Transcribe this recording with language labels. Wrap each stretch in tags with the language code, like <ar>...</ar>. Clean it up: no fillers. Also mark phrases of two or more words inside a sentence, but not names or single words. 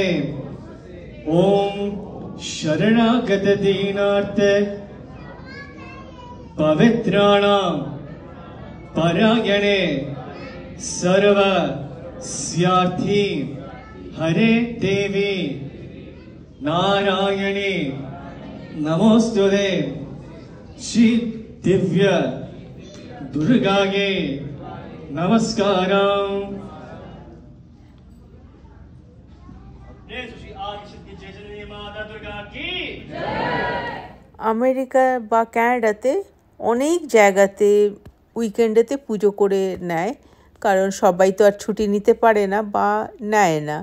<sa>ओम शरणागत दीनार्थ पवित्राणां परायणे सर्व स्यार्थी हरे देवी नारायणी नमोस्तुते। श्री दिव्य दुर्गागे नमस्कारम।</sa> <bn>আমেরিকা বা ক্যানাডাতে অনেক জায়গাতে উইকেন্ডেতে পুজো করে নেয়, কারণ সবাই তো আর ছুটি নিতে পারে না বা নেয় না।</bn>